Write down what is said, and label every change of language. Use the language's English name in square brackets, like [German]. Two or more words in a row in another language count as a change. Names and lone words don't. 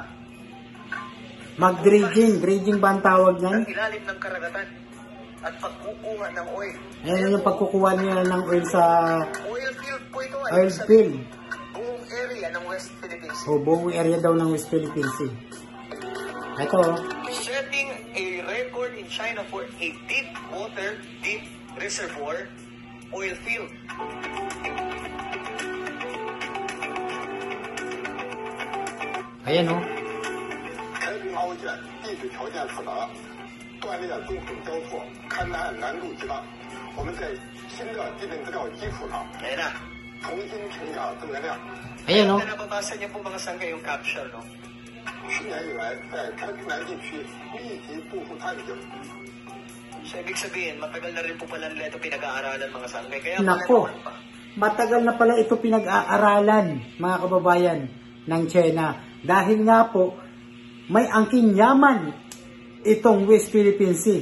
[Filipino] mag-dredging ba ang tawag niyan? Ilalim ng karagatan at pagkukuha ng oil. Ayan yung pagkukuha niya ng oil sa [English] oil field [Filipino] po ito. [English] Oil field. West Philippine Sea. [Filipino] O, buong area daw ng West Philippine Sea. Ito, [English] Setting a record in China for a deep water, deep reservoir oil field. [Filipino] ayan o. [Chinese] 太平凹卷地质条件复杂，断裂纵横交错，勘探难度极大。我们在新的地震资料基础上， [Filipino] Ayan na. [Chinese] 重新评价增源量。 [Filipino] Ayan o. Kaya nababasa niyo po mga sangkay yung caption, no? [Chinese] 去年以来，在太平南地区密集部署探井， [Filipino] So, ibig sabihin, matagal na rin po pala nila ito pinag-aaralan mga sangkay. Kaya Nako, pala naman pa. matagal na pala ito pinag-aaralan, mga kababayan, ng China. Dahil nga po, may angking yaman itong West Philippine Sea.